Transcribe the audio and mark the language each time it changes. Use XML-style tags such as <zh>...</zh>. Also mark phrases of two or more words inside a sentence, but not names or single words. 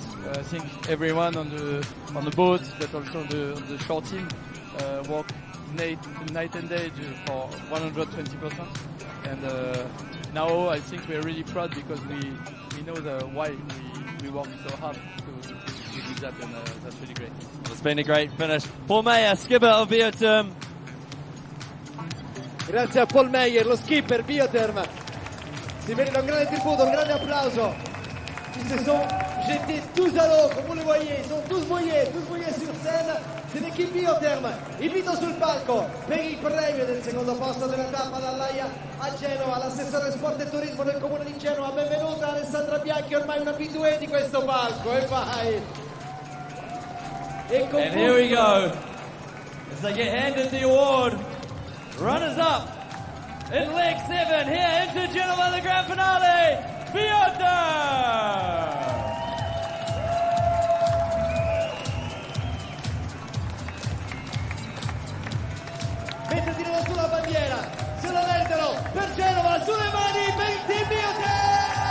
<en>I think everyone on the boat, but also on the short team, work night and day for 120%. And now I think we're really proud because we know why we work so hard to do that, and that's really great. Well, it's been a great finish. Paul Mayer, skipper of Biotherm.</en> <it>Grazie a Paul Meyer, lo skipper Biotherm. Si merita un grande tributo, un grande applauso.</it> <fr>Ils se sont jetés tous à l'eau, comme vous le voyez. Ils sont tous mouillés sur scène. C'est l'équipe Biotherm.</fr> <it>Invito sul palco per il premio del secondo posto della tappa dall'Aia a Genova l'assessore sport e turismo del comune di Genova. Benvenuta Alessandra Bianchi, ormai una abituée di questo palco. E vai!</it> <en>And here we go. As they get handed the award. Runners up in leg 7 here into Genova, the grand finale. Biotherm!</en> <it>Mentre tirano sulla bandiera, se lo meritano per Genova, sulle mani per il team Biotherm!</it>